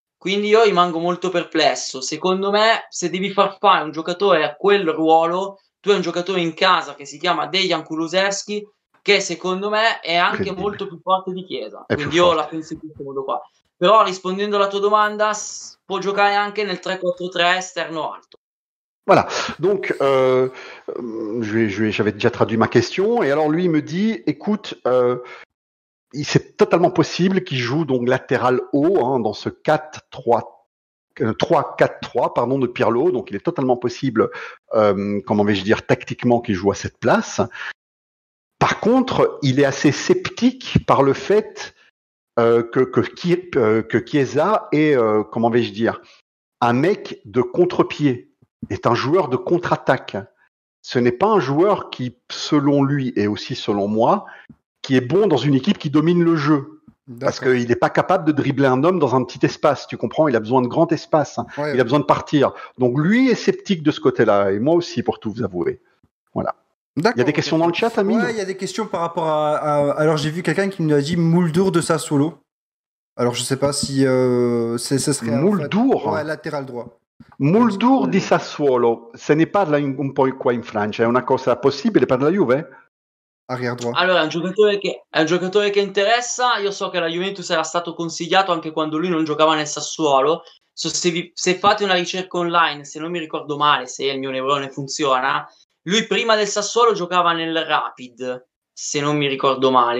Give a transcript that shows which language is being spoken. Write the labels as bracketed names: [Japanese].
[Italian] Quindi io rimango molto perplesso. Secondo me, se devi far fare un giocatore a quel ruolo, tu hai un giocatore in casa che si chiama Dejan Kulusevski, che secondo me è anche Incredibile. molto più forte di Chiesa. È Quindi più io forte. la penso in questo modo qua. Però rispondendo alla tua domanda, può giocare anche nel 3-4-3 esterno alto. [French] Voilà. Donc, j'avais déjà traduit ma question. Et alors, lui, il me dit, écoute, c'est totalement possible qu'il joue donc latéral haut hein, dans ce 3-4-3 pardon, de Pirlo. Donc, il est totalement possible, comment vais-je dire, tactiquement qu'il joue à cette place. Par contre, il est assez sceptique par le fait que Chiesa est, comment vais-je dire, un mec de contre-pied, est un joueur de contre-attaque. Ce n'est pas un joueur qui, selon lui et aussi selon moi, qui est bon dans une équipe qui domine le jeu. Parce qu'il n'est pas capable de dribbler un homme dans un petit espace, tu comprends? Il a besoin de grand espace, Ouais, il a besoin de partir. Donc lui est sceptique de ce côté-là, et moi aussi, pour tout vous avouer. Voilà. Il y a des questions dans le chat, Amine? Ouais, il y a des questions par rapport à... Alors j'ai vu quelqu'un qui nous a dit Mouldour de Sassuolo. Alors je sais pas si ce serait... Mouldour? Ouais, latéral droit. [Italian] Mouldour di Sassuolo, se ne parla un po' qua in Francia, è una cosa possibile per la Juve? [French] Arrière droit. [Italian] Allora, è un giocatore che interessa. Io so che la Juventus era stato consigliato anche quando lui non giocava nel Sassuolo. Se fate una ricerca online, se non mi ricordo male, se il mio neurone funziona, lui prima del Sassuolo giocava nel Rapid, se non mi ricordo male.